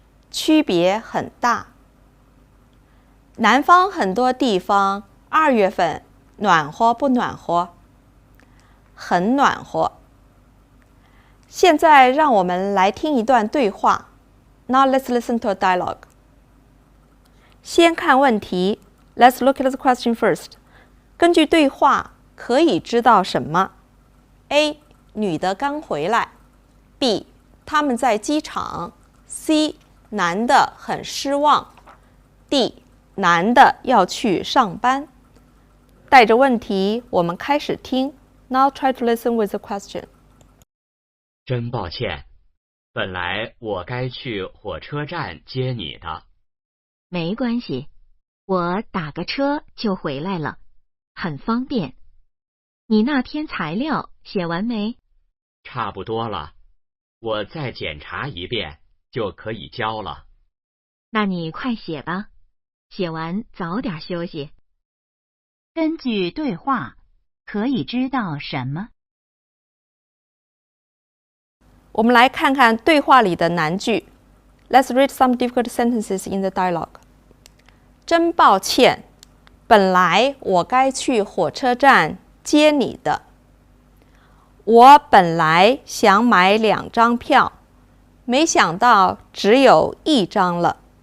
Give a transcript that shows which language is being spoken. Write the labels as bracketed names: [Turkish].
[Chinese] 区别很大。南方很多地方2月份暖和不暖和？很暖和。现在让我们来听一段对话。 [English] Now let's listen to a dialogue. [Chinese] 先看问题。 [English] Let's look at the question first. [Chinese] 根据对话，可以知道什么 ？A. 女的刚回来。B. 他们在机场。C. 男的很失望。D. 男的要去上班。带着问题，我们开始听。 [English] Now try to listen with the question. [Chinese] 真抱歉，本来我该去火车站接你的。没关系，我打个车就回来了，很方便。你那篇材料写完没？差不多了，我再检查一遍就可以交了。那你快写吧，写完早点休息。根据对话，可以知道什么？我们来看看对话里的难句。 [English] Let's read some difficult sentences in the dialogue. [Chinese] 真抱歉，本来我该去火车站接你的。我本来想买2张票，没想到只有1张了。